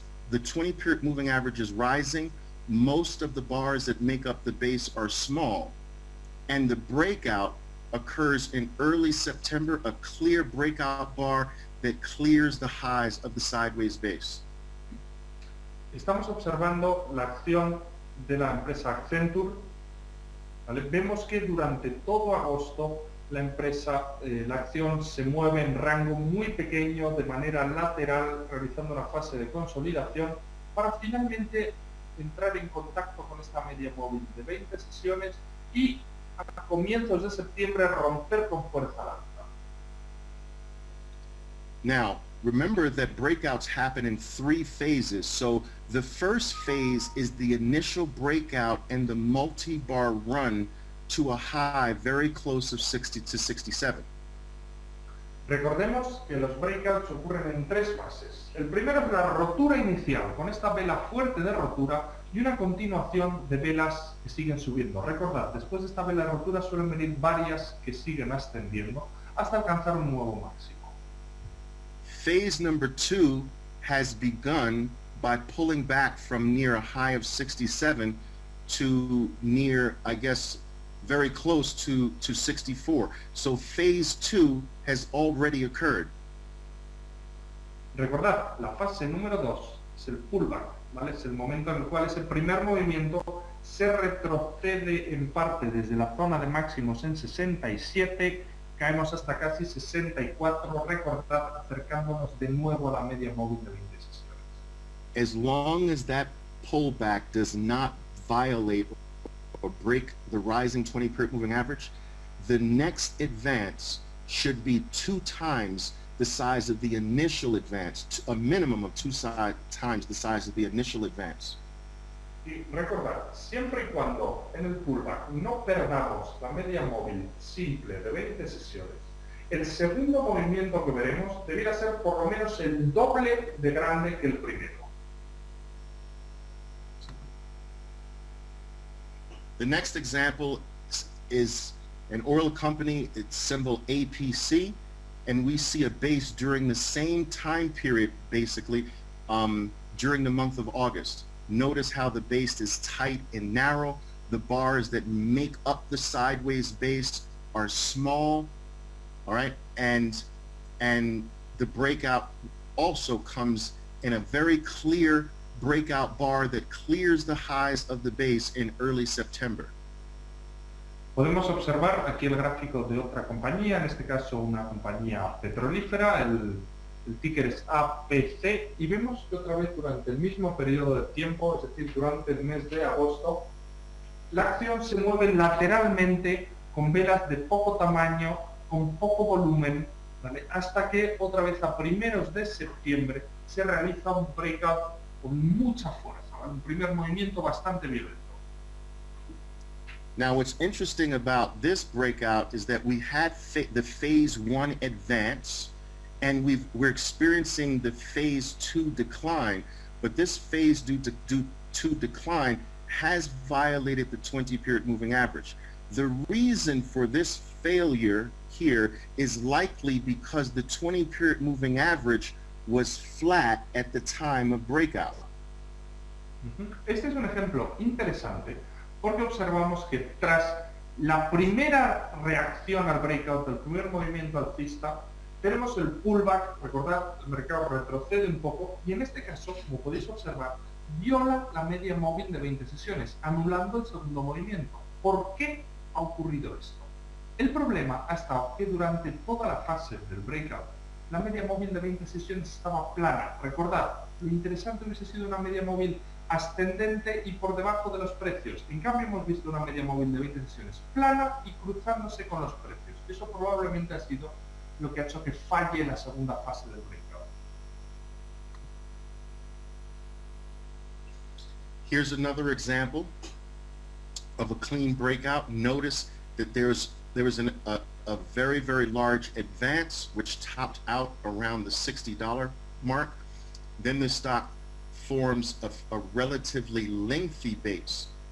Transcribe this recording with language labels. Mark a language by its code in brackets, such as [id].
[en] The 20-period moving average is rising. Most of the bars that make up the base are small. And the breakout occurs in early September, a clear breakout bar that clears the highs of the sideways base. [es] Estamos observando la acción de la empresa Accenture. ¿Vale? Vemos que durante todo agosto la acción se mueve en rango muy pequeño de manera lateral, realizando una fase de consolidación para finalmente entrar en contacto con esta media móvil de 20 sesiones y a comienzos de septiembre romper con fuerza al alza. [en] Now, remember that breakouts happen in 3 phases. So the first phase is the initial breakout and the multi-bar run to a high very close of 60 to 67. [es] Recordemos que los breakouts ocurren en 3 fases. El primero es la rotura inicial, con esta vela fuerte de rotura y una continuación de velas que siguen subiendo. Recordad, después de esta vela de rotura suelen venir varias que siguen ascendiendo hasta alcanzar un nuevo máximo. [en] Phase number 2 has begun by pulling back from near a high of 67 to near, I guess, very close to 64. So phase 2 has already occurred. [es] Recordad, la fase número 2 es el pullback, ¿vale? Es el momento en el cual ese primer movimiento se retrocede en parte desde la zona de máximos en 67, caemos hasta casi 64, recordad, acercándonos de nuevo a la media móvil de 20 sesiones. [en] As long as that pullback does not violate or break the rising 20-period moving average, the next advance should be 2 times the size of the initial advance, a minimum of 2 times the size of the initial advance. [es] Y recordad, siempre y cuando en el pullback no perdamos la media móvil simple de 20 sesiones, el segundo movimiento que veremos debiera ser por lo menos el doble de grande que el primero. [en] The next example is an oil company, its symbol APC, and we see a base during the same time period, basically, during the month of August. Notice how the base is tight and narrow. The bars that make up the sideways base are small, all right? And the breakout also comes in a very clear breakout bar that clears the highs of the base in early September. [es] Podemos observar aquí el gráfico de otra compañía, en este caso una compañía petrolífera, el ticker es APC, y vemos que otra vez durante el mismo periodo de tiempo, es decir, durante el mes de agosto, la acción se mueve lateralmente con velas de poco tamaño, con poco volumen, ¿vale? Hasta que otra vez a primeros de septiembre se realiza un breakout con mucha fuerza, ¿vale? Un primer movimiento bastante violento. [en] Now, what's interesting about this breakout is that we had the phase 1 advance, and we're experiencing the phase 2 decline, but this phase 2 decline has violated the 20-period moving average. The reason for this failure here is likely because the 20-period moving average was flat at the time of breakout. [es] Este es un ejemplo interesante porque observamos que tras la primera reacción al breakout, el primer movimiento alcista, tenemos el pullback, recordad, el mercado retrocede un poco y en este caso, como podéis observar, viola la media móvil de 20 sesiones, anulando el segundo movimiento. ¿Por qué ha ocurrido esto? El problema ha estado que durante toda la fase del breakout, la media móvil de 20 sesiones estaba plana. Recordad, lo interesante hubiese sido una media móvil ascendente y por debajo de los precios. En cambio hemos visto una media móvil de 20 sesiones plana y cruzándose con los precios. Eso probablemente ha sido lo que ha hecho que falle la segunda fase del breakout. [en] Here's another example of a clean breakout. Notice that there was a very, very large advance which topped out around the $60 mark. Then the stock forms a relatively lengthy base.